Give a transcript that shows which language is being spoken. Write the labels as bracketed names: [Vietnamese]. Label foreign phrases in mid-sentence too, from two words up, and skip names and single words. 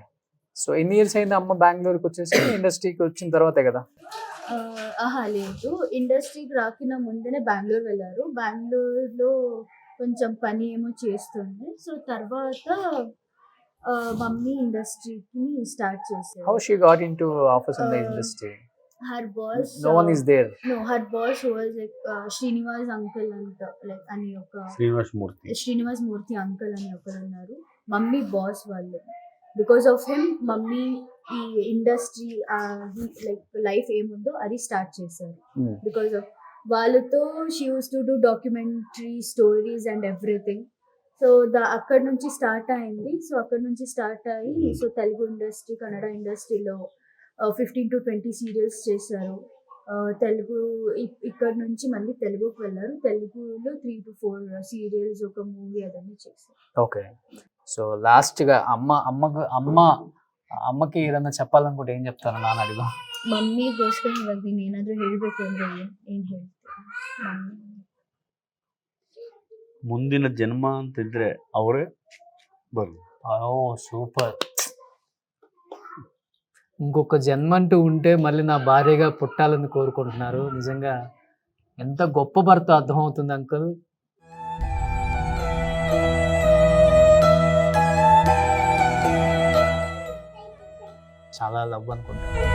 [Telugu] సో ఎన్ని ఇయర్స్ అయింది అమ్మ బెంగళూరుకి వచ్చేసి? ఇండస్ట్రీకి వచ్చిన తర్వాతే కదా? లేదు, ఇండస్ట్రీకి రాకిన ముందనే బెంగళూరు వెళ్ళారు. బెంగళూరులో కొంచెం పని ఏమో చేస్తుండే. సో తర్వాత మమ్మీ ఇండస్ట్రీకి స్టార్ట్ చేశారు. [English] how she got into office in the industry? her boss, no one is there. No, her boss was like Srinivas uncle [Telugu] అంట, లైక్ అని ఒక శ్రీనివాస్ మూర్తి అంకుల్ అని ఒకరు ఉన్నారు. మమ్మీ బాస్ వాళ్ళు, [English] because of him [Telugu] మమ్మీ ఈ [English] industry like life [Telugu] ఏముందో అది స్టార్ట్ చేశారు. [English] Because of వాళ్ళతో she used to do documentary stories and everything. [Telugu] సో అక్కడ నుంచి స్టార్ట్ అయింది. సో అక్కడ నుంచి స్టార్ట్ అయ్యి సో తెలుగు ఇండస్ట్రీ, కన్నడ ఇండస్ట్రీలో 15 to 20 సీరియల్స్ చేశారు. తెలుగు ఇక్కడ నుంచి మళ్ళీ తెలుగుకి వెళ్ళారు. తెలుగులో 3 to 4 సీరియల్స్, ఒక మూవీ అదన్నీ చేశారు. ఓకే. సో లాస్ట్గా [Kannada] ಅಮ್ಮಕ್ಕೆ ಇದನ್ನ [Telugu] చెప్పాలనుకుంటే ಏನ್ చెప్తారు? [Kannada] ನಾನು ಅಡಿಗ ಮಮ್ಮಿಗೋಸ್ಕರ ಇವಾಗ ನೀನು ಏನಾದರೂ ಹೇಳಬೇಕು ಅಂದ್ರೆ ಏನು ಹೇಳ್ತೀರಾ? ಮುಂದಿನ ಜನ್ಮ ಅಂತಿದ್ರೆ ಅವರೇ ಬರು. [Telugu] ఓ సూపర్. ఇంకొక జన్మ అంటూ ఉంటే మళ్ళీ నా భార్యగా పుట్టాలని కోరుకుంటున్నారు. నిజంగా ఎంత గొప్ప భర్త అర్థమవుతుంది అంకుల్. చాలా లవ్ అనుకుంటా.